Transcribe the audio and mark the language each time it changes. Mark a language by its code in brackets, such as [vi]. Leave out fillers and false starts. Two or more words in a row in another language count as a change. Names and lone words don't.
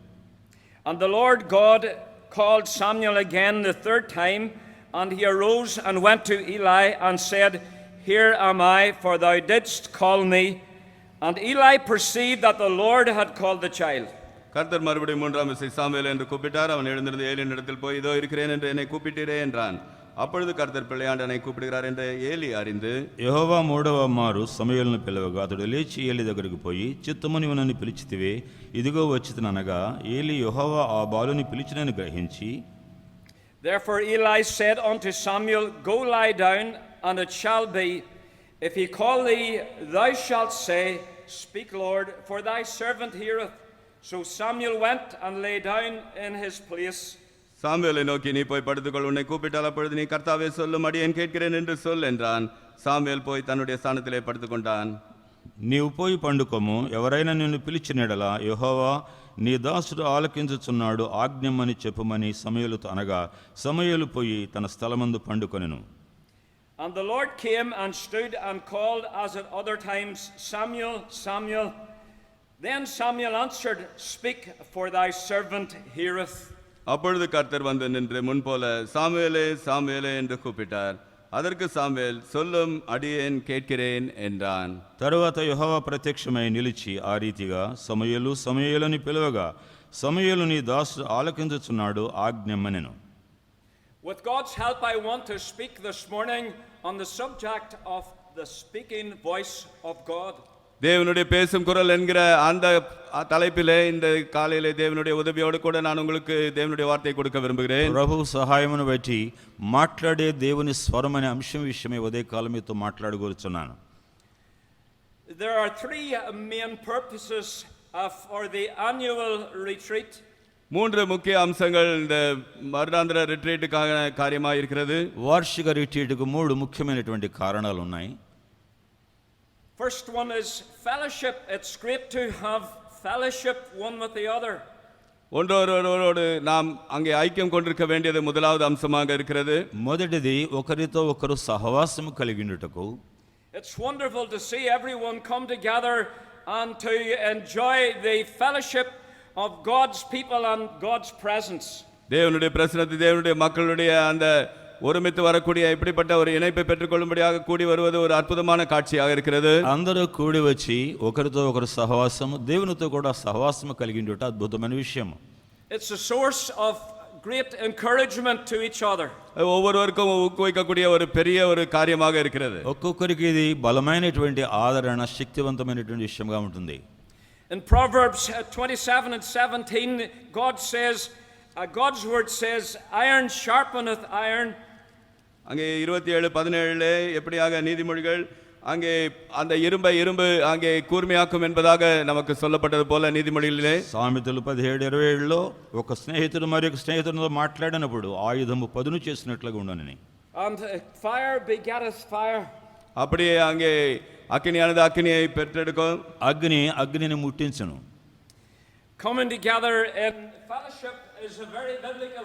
[en] And the Lord God called Samuel again the third time, and he arose and went to Eli and said, Here am I, for thou didst call me. And Eli perceived that the Lord had called the child. [ta] கர்த்தர் மறுபடியும் 3ஆம் விசை சாமுவேல் என்று கூப்பிட்டார். அவன் எழுந்திருந்து ஏலியினிடத்தில் போய், இதோ இருக்கிறேன் என்று என்னை கூப்பிட்டீரே என்றான். அப்பொழுது கர்த்தர் பிள்ளையாண்டனை கூப்பிடுகிறார் என்று ஏலி அறிந்து, [te] యెహోవా మూడవ మారు సమూయేలును పిలవగా అతడు లేచి ఏలీ దగ్గరికి పోయి, చిత్తము నీవు నన్ను పిలిచితివే, ఇదిగో వచ్చితిననగా ఏలీ యెహోవా ఆ బాలుని పిలిచినని గ్రహించి, [en] Therefore Eli said unto Samuel, Go lie down, and it shall be, if he call thee, thou shalt say, Speak, Lord, for thy servant heareth. So Samuel went and lay down in his place. [ta] சாமுவேலை நோக்கி, நீ போய் படுத்துக்கொள், உன்னை கூப்பிட்டால் அப்பொழுது நீ கர்த்தாவே சொல்லும், அடியேன் கேட்கிறேன் என்று சொல் என்றான். சாமுவேல் போய் தன்னுடைய ஸ்தானத்திலே படுத்துக்கொண்டான். [te] నీవు పోయి పండుకోము, ఎవరైనా నిన్ను పిలిచినెడలా యెహోవా నీ దాసుడు ఆలకించుచున్నాడు, ఆజ్ఞమని చెప్పుమని సమూయేలుతో అనగా సమూయేలు పోయి తన స్థలమందు పండుకొనెను. [en] And the Lord came and stood and called as at other times, Samuel, Samuel. Then Samuel answered, Speak, for thy servant heareth. [ta] அப்பொழுது கர்த்தர் வந்து நின்று முன்போல, சாமுவேலே சாமுவேலே என்று கூப்பிட்டார். அதற்கு சாமுவேல், சொல்லும், அடியேன் கேட்கிறேன் என்றான். [te] తరువాత యెహోవా ప్రత్యక్షమై నిలిచి ఆ రీతిగా సమూయేలు సమూయేలుని పిలువగా సమూయేలు నీ దాసుడు ఆలకించుచున్నాడు, ఆజ్ఞమనెను. [en] With God's help, I want to speak this morning on the subject of the speaking voice of God. [ta] தேவனுடைய பேசும் குரல் என்கிற அந்த தலைப்பிலே இந்த காலையிலே தேவனுடைய உதவியோடு கூட நான் உங்களுக்கு தேவனுடைய வார்த்தையை கொடுக்க விரும்புகிறேன். [te] ప్రభు సహాయమును బట్టి మాట్లాడే దేవుని స్వరం అనే అంశం విషయమై ఉదయకాలం మీతో మాట్లాడగోరుచున్నాను. [en] there are three main purposes for the annual retreat. [ta] மூன்று முக்கிய அம்சங்கள் இந்த வருடாந்திர ரிட்ரீட்டுக்கான காரியமாக இருக்கிறது. [te] వార్షిక రిట్రీట్కు మూడు ముఖ్యమైనటువంటి కారణాలు ఉన్నాయి. [en] First one is fellowship. It's great to have fellowship one with the other. [ta] ஒன்றோடு நாம் அங்கே ஐக்கியம் கொண்டிருக்க வேண்டியது முதலாவது அம்சமாக இருக்கிறது. [te] మొదటిది ఒకరితో ఒకరు సహవాసము కలిగినటకు. [en] It's wonderful to see everyone come together and to enjoy the fellowship of God's people and God's presence. [ta] தேவனுடைய பிரசன்னத்தை, தேவனுடைய மக்களுடைய அந்த ஒருமித்து வரக்கூடிய இப்படிப்பட்ட ஒரு இணைப்பை பெற்றுக்கொள்ளும்படியாக கூடி வருவது ஒரு அற்புதமான காட்சியாக இருக்கிறது. [te] అందరూ కూడి వచ్చి ఒకరితో ఒకరు సహవాసము, దేవునితో కూడా సహవాసము కలిగి ఉండుట అద్భుతమైన విషయం. [en] It's a source of great encouragement to each other. [ta] ஒவ்வொருவருக்கும் ஊக்குவிக்கக்கூடிய ஒரு பெரிய ஒரு காரியமாக இருக்கிறது. [te] ఒక్కొక్కరికి ఇది బలమైనటువంటి ఆదరణ, శక్తివంతమైనటువంటి విషయంగా ఉంటుంది. [en] In Proverbs 27 and 17, God's word says, iron sharpeneth iron. [ta] அங்கே 27:17 எப்படியாக நீதிமொழிகள் அங்கே அந்த இரும்பு அங்கே கூர்மையாக்கும் என்பதாக நமக்கு சொல்லப்பட்டது போல நீதிமொழிகளிலே [te] సామెతలు 17:27లో ఒక స్నేహితుడు మరొక స్నేహితుడితో మాట్లాడినప్పుడు ఆయుధము పదును చేసినట్లుగా ఉండనని. [en] And fire begetteth fire. [ta] அப்படியே அங்கே அக்கினியானது அக்கினியை பெற்றெடுக்கும், [te] అగ్నిని ముట్టించును. [en] Coming together in fellowship is a very biblical.